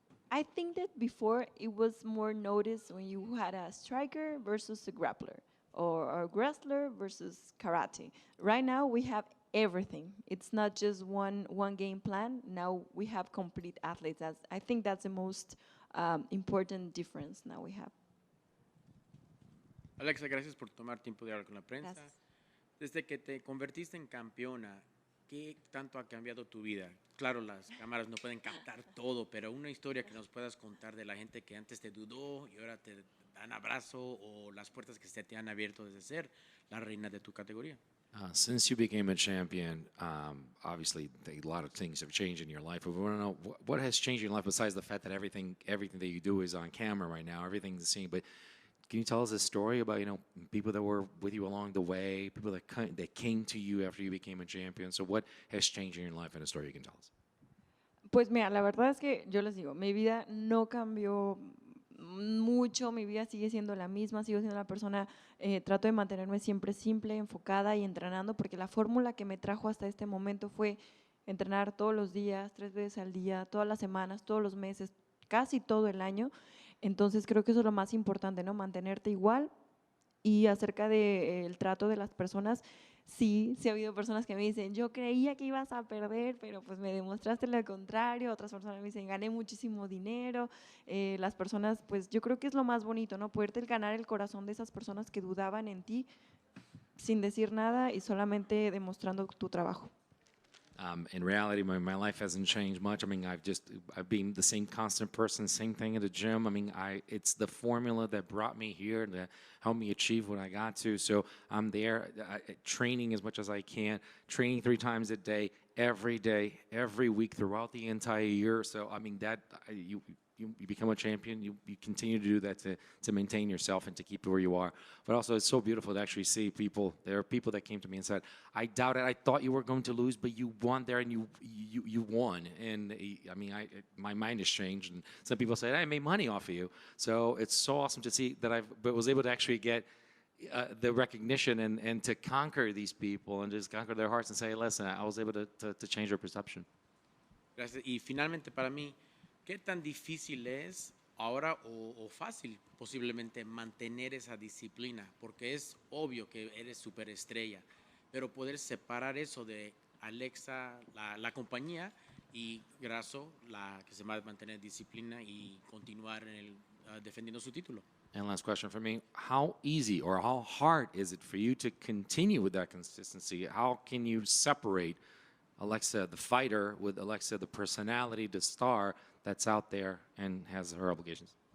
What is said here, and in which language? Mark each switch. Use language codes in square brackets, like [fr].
[en] I think that before it was more noticed when you had a striker versus a grappler, or a wrestler versus karate. Right now we have everything. It's not just one game plan. Now we have complete athletes. I think that's the most important difference now we have. [es] Alexa, gracias por tomar tiempo de hablar con la prensa. Gracias. Desde que te convertiste en campeona, ¿qué tanto ha cambiado tu vida? Claro, las cámaras no pueden captar todo, pero una historia que nos puedas contar de la gente que antes te dudó y ahora te dan abrazo, o las puertas que se te han abierto desde ser la reina de tu categoría. [en] Since you became a champion, obviously a lot of things have changed in your life. We want to know what has changed in your life besides the fact that everything that you do is on camera right now. Everything's the same, but can you tell us a story about people that were with you along the way, people that came to you after you became a champion? So what has changed in your life, and a story you can tell us? [es] Pues mira, la verdad es que yo les digo, mi vida no cambió mucho, mi vida sigue siendo la misma, sigo siendo la persona, trato de mantenerme siempre simple, enfocada y entrenando, porque la fórmula que me trajo hasta este momento fue entrenar todos los días, 3 veces al día, todas las semanas, todos los meses, casi todo el año. Entonces creo que eso es lo más importante, ¿no? Mantenerte igual Y acerca del trato de las personas, sí, sí ha habido personas que me dicen, yo creía que ibas a perder, pero pues me demostraste lo contrario. Otras personas me dicen, gané muchísimo dinero. Las personas, pues yo creo que es lo más bonito, ¿no? Poderte ganar el corazón de esas personas que dudaban en ti sin decir nada y solamente demostrando tu trabajo. [en] In reality, my life hasn't changed much. I mean, I've been the same constant person, same thing at the gym. I mean, it's the formula that brought me here, that helped me achieve what I got to. So I'm there, training as much as I can, training 3 times a day, every week throughout the entire year. So I mean, you become a champion, you continue to do that to maintain yourself and to keep where you are. But also, it's so beautiful to actually see people. There are people that came to me and said, I doubted, I thought you were going to lose, but you won there and you won. And I mean, my mind has changed. And some people say, I made money off of you. So it's so awesome to see that I was able to actually get the recognition and to conquer these people and just conquer their hearts and say, listen, I was able to change their perception. [es] Gracias. Y finalmente para mí, ¿qué tan difícil es ahora o fácil posiblemente mantener esa disciplina? Porque es obvio que eres superestrella, pero poder separar eso de Alexa, la compañía, y Grasso, la que se va a mantener disciplina y continuar defendiendo su título. [en] And last question for me, how easy or how hard is it for you to continue with that consistency? How can you separate Alexa, the fighter, with Alexa, the personality, the star that's out there and has her obligations?